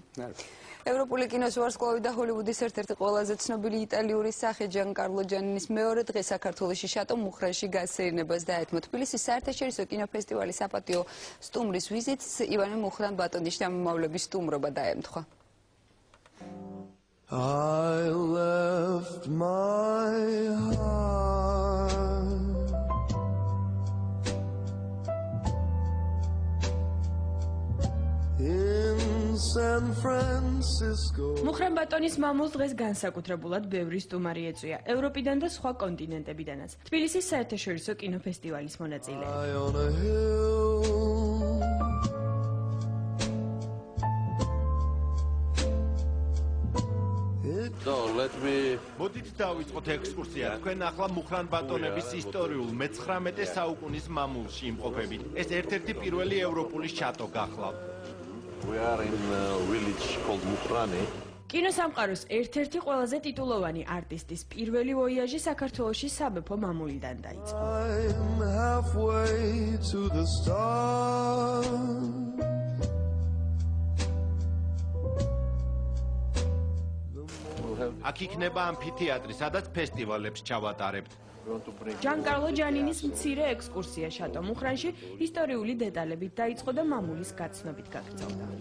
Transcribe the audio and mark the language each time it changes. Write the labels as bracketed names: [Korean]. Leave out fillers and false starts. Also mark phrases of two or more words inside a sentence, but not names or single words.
[Georgian] ევროპული კინოს ვარსკვლავი და ჰოლივუდის ერთ-ერთი ყველაზე ცნობილი იტალიური სახე ჯანკარლო ჯანინის მეორე დღე საქართველოში შატო მუხრანში გასეირნებას დაეთმო. თბილისის საერთაშორისო კინოფესტივალის საპატიო სტუმრის ვიზიტს ივანე მუხრან-ბატონის შთამომავლების სტუმრობა დაემთხვა. [English] I left my heart in San Francisco. [Georgian] მუხრან-ბატონის მამულს დღეს განსაკუთრებულად ბევრი სტუმარი ეწვია ევროპიდან და სხვა კონტინენტებიდანაც. თბილისის საერთაშორისო კინოფესტივალის მონაწილეები. მოდით დავიწყოთ ექსკურსია. თქვენ ახლა მუხრან-ბატონების ისტორიულ მე-19 საუკუნის მამულში იმყოფებით. ეს ერთ-ერთი პირველი ევროპული შატო გახლავთ. [English] We are in a village called Mukhrani. [Georgian] კინოსამყაროს ერთ-ერთი ყველაზე ტიტულოვანი არტისტის პირველი ვოიაჟი საქართველოში სამეფო მამულიდან დაიწყო. [English] I'm halfway to the stars. [Georgian] აქ იქნება ამფითეატრი, სადაც ფესტივალებს ჩავატარებთ. ჯანკარლო ჯანინის მცირე ექსკურსია შატო მუხრანში ისტორიული დეტალებით დაიწყო და მამულის გაცნობით გაგრძელდა.